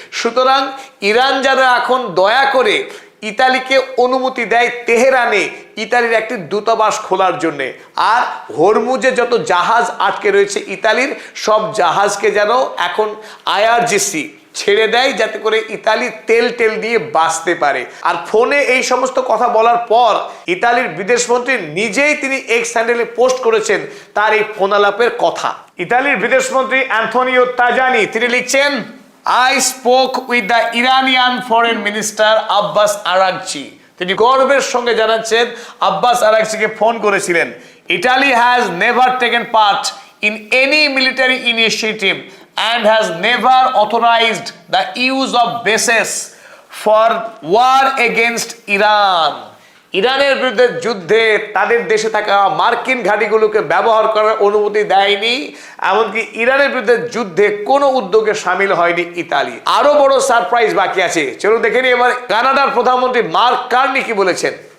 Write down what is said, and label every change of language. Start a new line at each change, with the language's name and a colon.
Bangla: সুতরাং ইরান যারা এখন দয়া করে ইতালিকে অনুমতি দেয় তেহরানে ইতালির একটি দূতাবাস খোলার জন্য, আর হরমুজে যত জাহাজ আটকে রয়েছে ইতালির, সব জাহাজকে যেন এখন IRGC ছেড়ে দেয়, যাতে করে ইতালি তেল দিয়ে বাঁচতে পারে। আর ফোনে এই সমস্ত কথা বলার পর ইতালির বিদেশমন্ত্রী নিজেই তিনি এক্স হ্যান্ডেলে পোস্ট করেছেন তার এই ফোনালাপের কথা। ইতালির বিদেশমন্ত্রী অ্যান্থনিও তাজানি তিনি লিখছেন,
English: I spoke with the Iranian foreign minister Abbas Araghchi.
Bangla: তিনি গর্বের সঙ্গে জানাচ্ছেন আব্বাস আরাগচিকে ফোন করেছিলেন।
English: Italy has never taken part in any military initiative and has never authorized the use of bases for war against Iran.
Bangla: ইরানের বিরুদ্ধে যুদ্ধে তাদের দেশে থাকা মার্কিন ঘাঁটিগুলোকে ব্যবহার করার অনুমতি দেয়নি, এমনকি ইরানের বিরুদ্ধে যুদ্ধে কোনো উদ্যোগে সামিল হয়নি ইতালি। আরো বড় সারপ্রাইজ বাকি আছে, চলুন দেখে নিই এবার কানাডার প্রধানমন্ত্রী মার্ক কার্নি কি বলেছেন।